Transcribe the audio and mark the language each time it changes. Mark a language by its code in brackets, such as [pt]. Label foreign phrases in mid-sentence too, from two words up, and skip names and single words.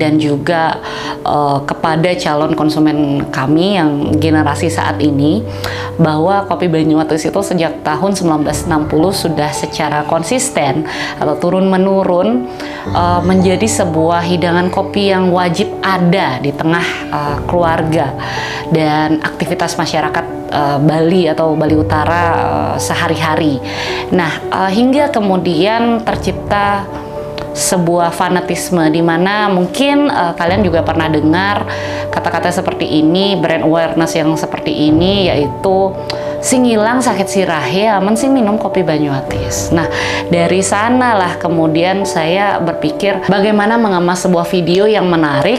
[id] dan juga kepada calon konsumen kami yang generasi saat ini, bahwa kopi Banyuwatis itu sejak tahun 1960 sudah secara konsisten atau turun-menurun menjadi sebuah hidangan kopi yang wajib ada di tengah keluarga dan aktivitas masyarakat Bali atau Bali Utara sehari-hari. Nah, hingga kemudian tercipta sebuah fanatisme di mana mungkin kalian juga pernah dengar kata-kata seperti ini, [en] brand awareness [id] yang seperti ini, yaitu [ban] sing ilang sakit sirahe aman sing minum kopi Banyuwatis. [id] Nah, dari sanalah kemudian saya berpikir bagaimana mengemas sebuah video yang menarik.